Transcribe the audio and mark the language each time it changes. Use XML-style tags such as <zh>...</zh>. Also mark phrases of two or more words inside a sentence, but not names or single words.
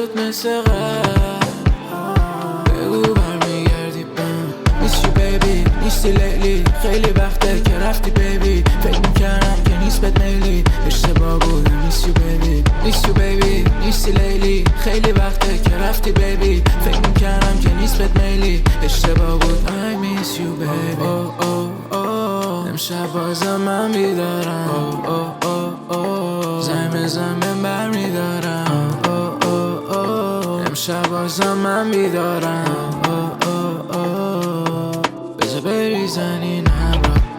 <fa>مثل قبل بگو برمیگردی بهم</fa> <en>Miss you baby</en> <fa>نیستی لیلی خیلی وقته که رفتی baby فکر میکردم که نیست بهت میلی اشتباه بود</fa> <en>Miss you baby Miss you baby</en> <fa>نیستی لیلی خیلی وقته که رفتی baby فکر میکردم که نیست بهت میلی اشتباه بود</fa> <en>I miss you baby</en> <fa>oh oh oh امشب بازم من بیدارم oh oh oh oh زنگ برمیدارم oh oh oh امشب بازم من بیدارم oh oh oh بذار بریزن این ابرا</fa>